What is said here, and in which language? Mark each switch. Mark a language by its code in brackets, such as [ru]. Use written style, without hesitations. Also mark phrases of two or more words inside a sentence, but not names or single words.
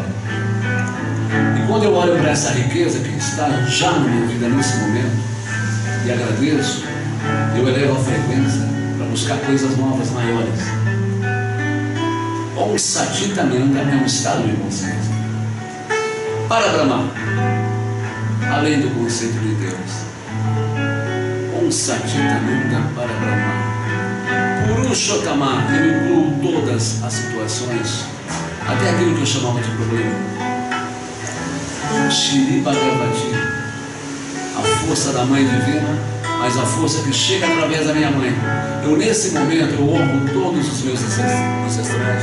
[pt] E quando eu olho para essa riqueza que está já na minha vida nesse momento e agradeço, eu elevo a frequência para buscar coisas novas, maiores. [sa] ॐ सतितानन्द [pt] é um estado de consciência. Para Brahma, além do conceito de Deus. [sa] ॐ सतितानन्द पर ब्रह्म. [pt] Purushottama, eu incluo todas as situações, até aquilo que eu chamava de problema. Shri Bhagavati, a força da Mãe Divina, mas a força que chega através da minha mãe. Eu nesse momento, eu honro todos os meus ancestrais.